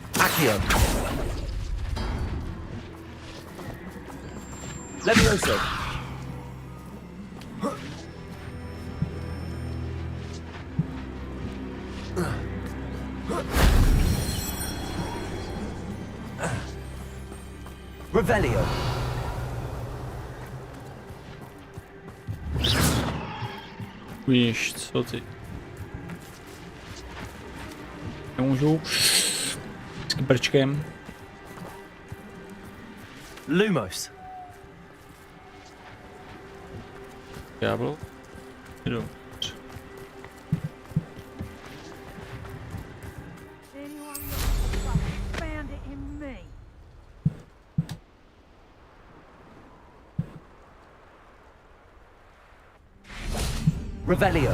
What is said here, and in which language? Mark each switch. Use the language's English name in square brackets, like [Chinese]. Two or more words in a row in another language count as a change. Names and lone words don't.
[Czech] Accio. Levioso. Revelio. Víš, co ty? Nemůžu. S brčkem. Lumos. Diablo. Jdu. [English] Found it in me. [Czech] Revelio.